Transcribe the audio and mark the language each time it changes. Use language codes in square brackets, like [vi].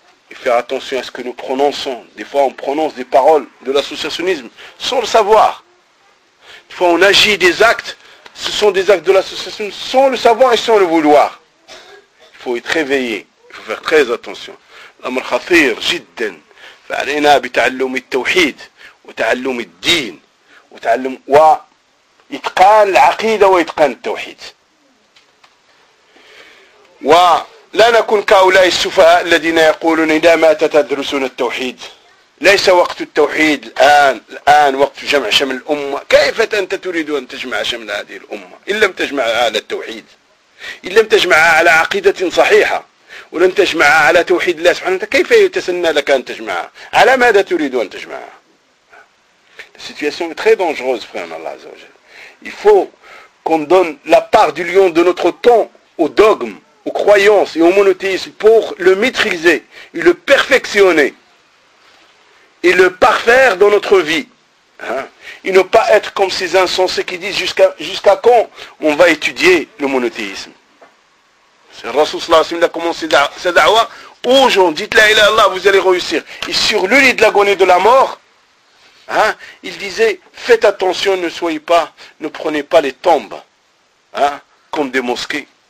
[fr] Et faire attention à ce que nous prononçons. Des fois, on prononce des paroles de l'associationnisme sans le savoir. Des fois, on agit des actes. Ce sont des actes de l'associationnisme sans le savoir et sans le vouloir. Il faut être éveillé. faut faire très attention. [ar] L'amr khatir jiddan. فعلينا بتعلم التوحيد وتعلم الدين وتعلم وإتقان العقيدة وإتقان التوحيد ولا نكون كأولاء السفهاء الذين يقولون إذا مات تدرسون التوحيد ليس وقت التوحيد الآن وقت جمع شمل الأمة كيف أنت تريد أن تجمع شمل هذه الأمة إن لم تجمعها على التوحيد إن لم تجمعها على عقيدة صحيحة ولن تجمعها على توحيد الله سبحانه وتعالى كيف يتسنى لك أن تجمعها على ماذا تريد أن تجمعها [fr] La situation est très dangereuse frère Allah عز وجل Il faut qu'on donne la part du lion de notre temps au dogme, aux croyances et au monothéisme pour le maîtriser et le perfectionner et le parfaire dans notre vie hein? et ne pas être comme ces insensés qui disent jusqu'à quand on va étudier le monothéisme Le Rasoul sallallahu alayhi wa sallam a commencé sa da'wa. Aujourd'hui, dites la ilaha illallah, vous allez réussir. Et sur le lit de l'agonie de la mort, hein, il disait, faites attention, ne soyez pas, ne prenez pas les tombes hein, comme des mosquées.